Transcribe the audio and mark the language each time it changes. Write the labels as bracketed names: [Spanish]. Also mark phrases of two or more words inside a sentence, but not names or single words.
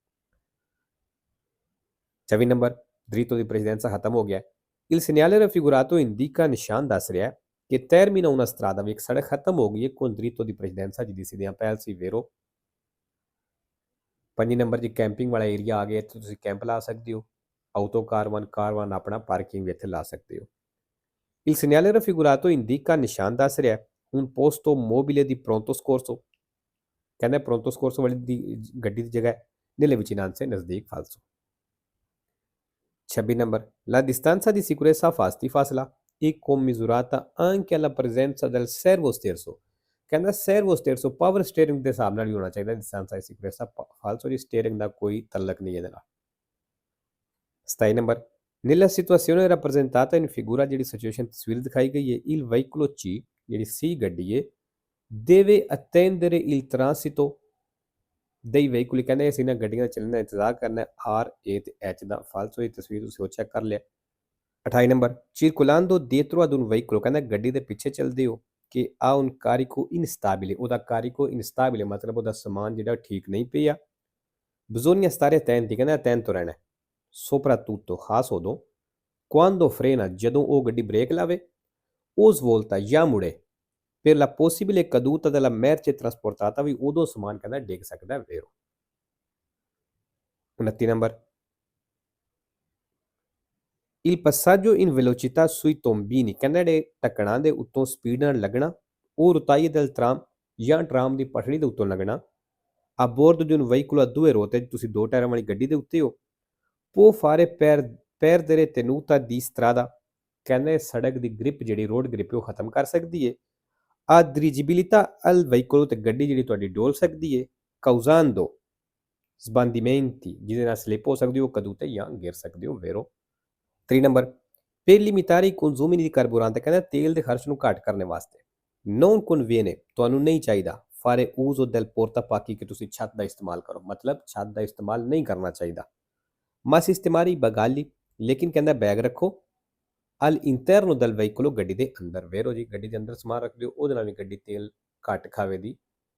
[Punjabi] 24 ਨੰਬਰ [Italian] dritto di precedenza [Punjabi] ਖਤਮ ਹੋ ਗਿਆ [Italian] il segnale raffigurato indica [Punjabi] ਨਿਸ਼ਾਨ ਦੱਸ ਰਿਹਾ ਹੈ ਕਿ [Italian] termina una strada [Punjabi] ਵੀ ਇੱਕ ਸੜਕ ਖਤਮ ਹੋ ਗਈ ਹੈ [Italian] con dritto di precedenza [Punjabi] ਜਿਹਦੀ ਸਿੱਧੀਆਂ ਪਹਿਲ ਸੀ ਵੇਰੋ। 5 ਨੰਬਰ ਜੀ ਕੈਂਪਿੰਗ ਵਾਲਾ ਏਰੀਆ ਆ ਗਿਆ ਇੱਥੇ ਤੁਸੀਂ ਕੈਂਪ ਲਾ ਸਕਦੇ ਹੋ ਆਊਟੋ ਕਾਰਵਾਨ ਆਪਣਾ ਪਾਰਕਿੰਗ ਵੀ ਇੱਥੇ ਲਾ ਸਕਦੇ ਹੋ। [Italian] il segnale raffigurato indica [Punjabi] ਨਿਸ਼ਾਨ ਦੱਸ ਰਿਹਾ [Italian] un posto mobile di pronto soccorso ਕਹਿੰਦਾ pronto soccorso [Punjabi] ਵਾਲੀ ਦੀ ਗੱਡੀ ਦੀ ਜਗ੍ਹਾ [Italian] nelle vicinanze [Punjabi] ਨਜ਼ਦੀਕ ਫਾਲਸੋ। 26 ਨੰਬਰ [Italian] la distanza di sicurezza fasti [Punjabi] ਫਾਸਲਾ [Italian] è commisurata anche alla presenza del servo sterzo [Punjabi] ਕਹਿੰਦਾ [Italian] servo sterzo [English] power steering [Punjabi] ਦੇ ਹਿਸਾਬ ਨਾਲ ਹੀ ਹੋਣਾ ਚਾਹੀਦਾ [Italian] distanza di sicurezza [Punjabi] ਫਾਲਸੋ ਜੀ ਸਟੀਅਰਿੰਗ ਦਾ ਕੋਈ ਤਲਕ ਨਹੀਂ ਇਹਦੇ ਨਾਲ। 27 ਨੰਬਰ [Italian] nella situazione rappresentata in figura [Punjabi] ਜਿਹੜੀ ਸਿਚੁਏਸ਼ਨ ਤਸਵੀਰ ਦਿਖਾਈ ਗਈ ਹੈ [Italian] il veicolo C [Punjabi] ਜਿਹੜੀ C ਗੱਡੀ ਹੈ [Italian] deve attendere il transito dei veicoli [Punjabi] ਕਹਿੰਦੇ ਅਸੀਂ ਇਹਨਾਂ ਗੱਡੀਆਂ ਦਾ ਚੱਲਣ ਦਾ ਇੰਤਜ਼ਾਰ ਕਰਨਾ R A ਤੇ H ਦਾ ਫਾਲਸੋ ਇਹ ਤਸਵੀਰ ਤੁਸੀਂ ਉਹ ਚੈੱਕ ਕਰ ਲਿਆ। 28 ਨੰਬਰ, [Italian] circolando dietro ad un veicolo, [Punjabi] ਕਹਿੰਦਾ ਗੱਡੀ ਦੇ ਪਿੱਛੇ ਚੱਲਦੇ ਹੋ ਕਿ [Italian] ha un carico instabile, [Punjabi] ਉਹਦਾ [Italian] carico instabile [Punjabi] ਮਤਲਬ ਉਹਦਾ ਸਮਾਨ ਜਿਹੜਾ ਠੀਕ ਨਹੀਂ ਪਿਆ। [Italian] bisogna stare attenti, [Punjabi] ਕਹਿੰਦਾ attento ਰਹਿਣਾ, soprattutto ਖਾਸ ਉਦੋਂ, [Italian] quando frena, [Punjabi] ਜਦੋਂ ਉਹ ਗੱਡੀ ਬ੍ਰੇਕ ਲਾਵੇ, [Italian] o svolta [Punjabi] ਜਾਂ ਮੁੜੇ, [Italian] per la possibile caduta della merce trasportata, [Punjabi] ਵੀ ਉਦੋਂ ਸਮਾਨ ਕਹਿੰਦਾ ਡਿੱਗ ਸਕਦਾ ਹੈ vero। 29 ਨੰਬਰ, [Italian] il passaggio in velocità sui tombini, [Punjabi] ਕਹਿੰਦਾ ਜਿਹੜੇ ਢੱਕਣਾਂ ਦੇ ਉੱਤੋਂ ਸਪੀਡ ਨਾਲ ਲੱਗਣਾ, ਉਹ [Italian] rotaie del tram [Punjabi] ਜਾਂ ਟਰਾਮ ਦੀ ਪਟੜੀ ਦੇ ਉੱਤੋਂ ਲੱਗਣਾ, [Italian] a bordo di un veicolo a due ruote, [Punjabi] ਤੁਸੀਂ ਦੋ ਟਾਇਰਾਂ ਵਾਲੀ ਗੱਡੀ ਦੇ ਉੱਤੇ ਹੋ, [Italian] può fare perdere tenuta di strada, [Punjabi] ਕਹਿੰਦੇ ਸੜਕ ਦੀ ਗ੍ਰਿਪ ਜਿਹੜੀ [English] road grip [Punjabi] ਉਹ ਖਤਮ ਕਰ ਸਕਦੀ ਹੈ, [Italian] a dirigibilità al veicolo, [Punjabi] ਤੇ ਗੱਡੀ ਜਿਹੜੀ ਤੁਹਾਡੀ ਡੋਲ ਸਕਦੀ ਹੈ, [Italian] causando sbandimenti, [Punjabi] ਜਿਹਦੇ ਨਾਲ ਸਲਿੱਪ ਹੋ ਸਕਦੀ ਹੋ, cadute ਜਾਂ ਗਿਰ ਸਕਦੇ ਹੋ vero। 3 ਨੰਬਰ, [Italian] per limitare i consumi di carburante, [Punjabi] ਕਹਿੰਦਾ ਤੇਲ ਦੇ ਖਰਚ ਨੂੰ ਘੱਟ ਕਰਨ ਵਾਸਤੇ, [Italian] non conviene, [Punjabi] ਤੁਹਾਨੂੰ ਨਹੀਂ ਚਾਹੀਦਾ, [Italian] fare uso del portapacchi, [Punjabi] ਕਿ ਤੁਸੀਂ ਛੱਤ ਦਾ ਇਸਤੇਮਾਲ ਕਰੋ, ਮਤਲਬ ਛੱਤ ਦਾ ਇਸਤੇਮਾਲ ਨਹੀਂ ਕਰਨਾ ਚਾਹੀਦਾ, [Italian] ma sistemare i bagagli, [Punjabi] ਲੇਕਿਨ ਕਹਿੰਦਾ ਬੈਗ ਰੱਖੋ, [Italian] all'interno del veicolo, [Punjabi] ਗੱਡੀ ਦੇ ਅੰਦਰ vero ਜੀ, ਗੱਡੀ ਦੇ ਅੰਦਰ ਸਮਾਨ ਰੱਖ ਦਿਓ, ਉਹਦੇ ਨਾਲ ਵੀ ਗੱਡੀ ਤੇਲ ਘੱਟ ਖਾਵੇਗੀ।